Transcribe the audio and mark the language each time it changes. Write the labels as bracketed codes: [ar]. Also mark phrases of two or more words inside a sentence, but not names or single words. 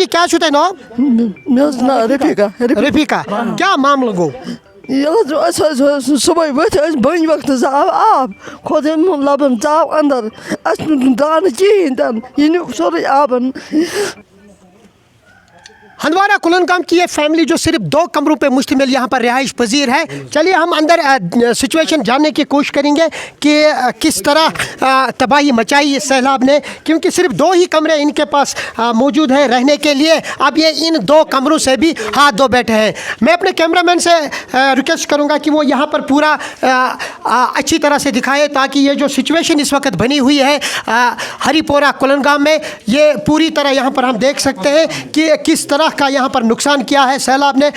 [ks] क्या छो तुम नाम? रफीका क्या मामला गो? صبح ؤتھۍ بٔنۍ وقتس آو آب کھوٚت یِمن لبن ژاو اندر اسہِ نہٕ دانہٕ کِہیٖنۍ تہِ نہٕ یہِ نیوٗ سورُے آبن. [ur] ہندوارہ کلنگام کی یہ فیملی جو صرف 2 کمروں پہ مشتمل یہاں پر رہائش پذیر ہے. چلیے ہم اندر سچویشن جاننے کی کوشش کریں گے کہ کس طرح تباہی مچائی اس سیلاب نے, کیونکہ صرف 2 ہی کمرے ان کے پاس موجود ہیں رہنے کے لیے. اب یہ ان 2 کمروں سے بھی ہاتھ دھو بیٹھے ہیں. میں اپنے کیمرہ مین سے ریکویسٹ کروں گا کہ وہ یہاں پر پورا اچھی طرح سے دکھائے تاکہ یہ جو سچویشن اس وقت بنی ہوئی ہے ہری پورہ کلنگام میں, یہ پوری طرح یہاں پر ہم دیکھ سکتے ہیں کہ کس طرح کا یہاں پر نقصان کیا ہے سیلاب نے.